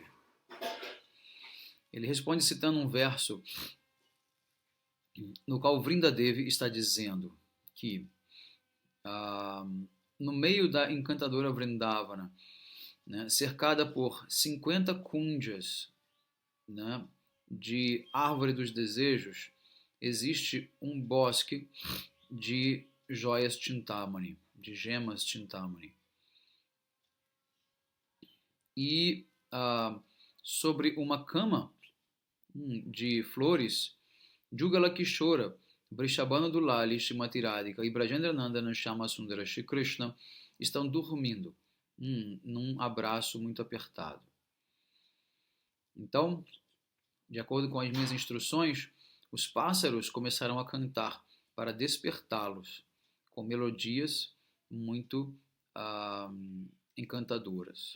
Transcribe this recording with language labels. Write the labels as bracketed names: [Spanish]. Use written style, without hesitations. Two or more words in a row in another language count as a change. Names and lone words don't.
[Portuguese] Ele responde citando um verso no qual Vrindadevi está dizendo que no meio da encantadora Vrindavana, né, cercada por 50 kunjas, né, de árvore dos desejos, existe um bosque de joias Chintamani, de gemas Chintamani. E sobre uma cama de flores, Jugala Kishora, Vrishabhanu Dulali, Shrimati Radhika e Brajendranandana Shyamasundara Shri Krishna estão dormindo num abraço muito apertado. Então, de acordo com as minhas instruções, os pássaros começaram a cantar para despertá-los com melodias muito encantadoras.